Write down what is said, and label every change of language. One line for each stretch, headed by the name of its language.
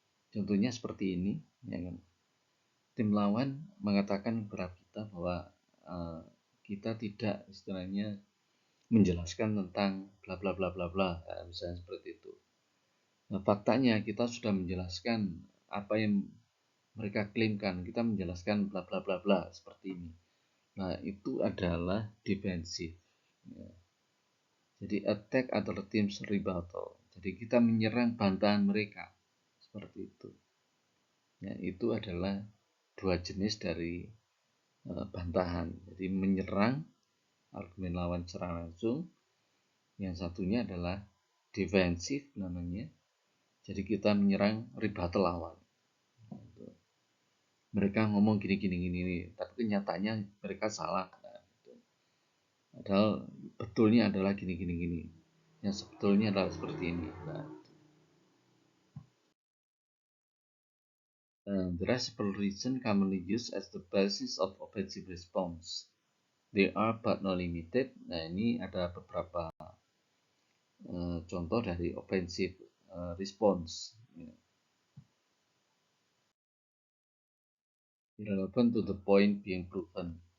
Indonesian: Contohnya seperti ini, ya kan? Tim lawan mengatakan kepada kita bahwa kita tidak istilahnya menjelaskan tentang bla bla bla bla bla, misalnya seperti itu. Nah, faktanya kita sudah menjelaskan apa yang mereka klaimkan, kita menjelaskan bla bla bla bla seperti ini. Nah, itu adalah defensif. Ya. Jadi
English: attack other teams rebuttal.
Indonesian: Jadi kita menyerang bantahan mereka seperti itu. Ya, itu adalah dua jenis dari bantahan. Jadi menyerang argumen lawan secara langsung. Yang satunya adalah defensif namanya. Jadi kita menyerang rebuttal lawan. Mereka ngomong gini, tapi kenyataannya mereka salah. Padahal betulnya adalah gini. Yang sebetulnya adalah seperti ini. Nah,
English: The reciprocal reason commonly used as the basis of offensive response. They are but not limited.
Indonesian: Nah, ini ada beberapa contoh dari offensive response.
English: Irrelevant to the point being proven.